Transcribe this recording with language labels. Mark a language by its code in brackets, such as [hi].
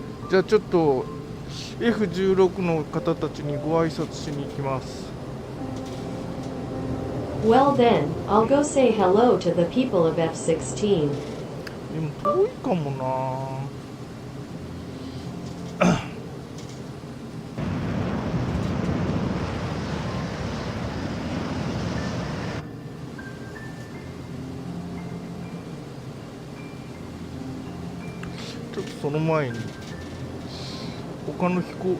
[ja] じゃあちょっと F16 の方たちにご挨拶しに行きます。 [en] Well then, I'll go say hello to the people of F-16. [ja] でも遠いかもなちょっとその前に他の飛行